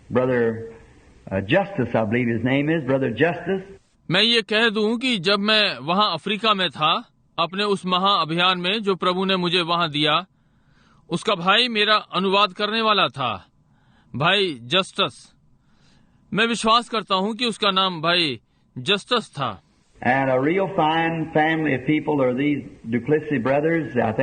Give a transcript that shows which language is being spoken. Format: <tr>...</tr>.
<en>Brother Justice, I believe his name is, Brother Justice.</en> <hi>मैं ये कह दूं कि जब मैं वहां अफ्रीका में था अपने उस महा अभियान में जो प्रभु ने मुझे वहां दिया, उसका भाई मेरा अनुवाद करने वाला था, भाई जस्टिस। मैं विश्वास करता हूं कि उसका नाम भाई जस्टिस था।</hi> <en>And a real fine family of people are these Duplessis brothers.</en>